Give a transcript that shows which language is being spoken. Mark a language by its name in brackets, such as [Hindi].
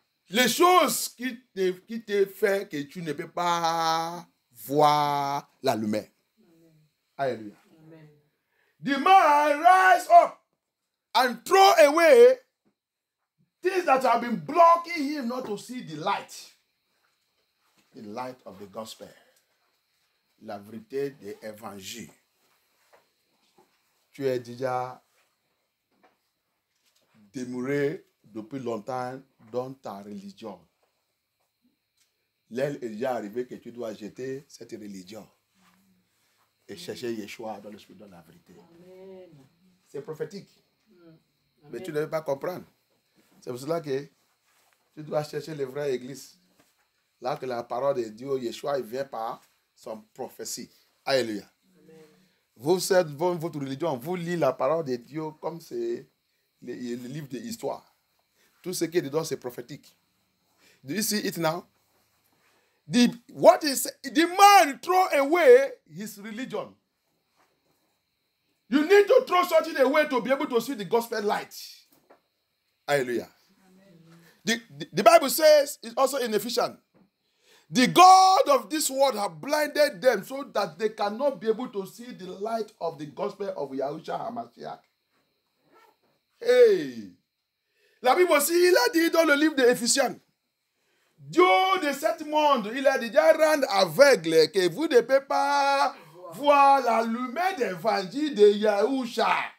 [French] Les choses qui te font que tu ne peux pas voir la lumière. Alléluia. [English] The man rise up and throw away things that have been blocking him not to see the light. The light of the gospel. [French] La vérité de l'évangile. Tu es déjà demeuré depuis longtemps dans ta religion. L'heure est déjà arrivée que tu dois jeter cette religion et chercher Yeshua dans l'esprit, dans la vérité. C'est prophétique. Mais tu ne veux pas comprendre. C'est pour cela que tu dois chercher les vraies églises. Là que la parole de Dieu, Yeshua, il vient par son prophétie. Alléluia. Vous êtes votre religion, vous lisez la parole de Dieu comme c'est le livre de l'histoire. Tout ce qui est dedans, c'est prophétique. [English] Do you see it now? The man throw away his religion. You need to throw something away to be able to see the gospel light. Hallelujah. The Bible says, it's also in Ephesians, the God of this world have blinded them so that they cannot be able to see the light of the gospel of Yahushua HaMashiach. Hey! [French] La Bible aussi, il a dit dans le livre d'Éphésiens, Dieu de ce monde, il a déjà rendu aveugle que vous ne pouvez pas voir la lumière d'évangile de Yahushua.